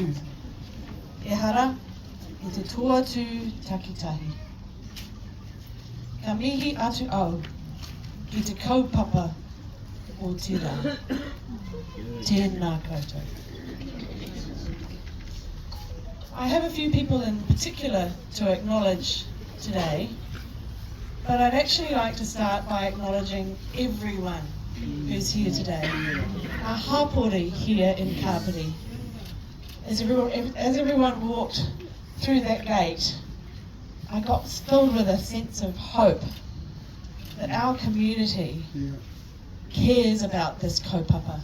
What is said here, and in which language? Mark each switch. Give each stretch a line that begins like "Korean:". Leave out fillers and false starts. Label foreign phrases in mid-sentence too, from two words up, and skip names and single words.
Māori: E hara, e te toa tū takitahi. Ka mihi atu au, ki te kaupapa o te rā. Tēnā koutou.
English: I have a few people in particular to acknowledge today, but I'd actually like to start by acknowledging everyone who's here today. Our hapori here in Kāpiti. As everyone walked through that gate, I got filled with a sense of hope that our community cares about this kaupapa.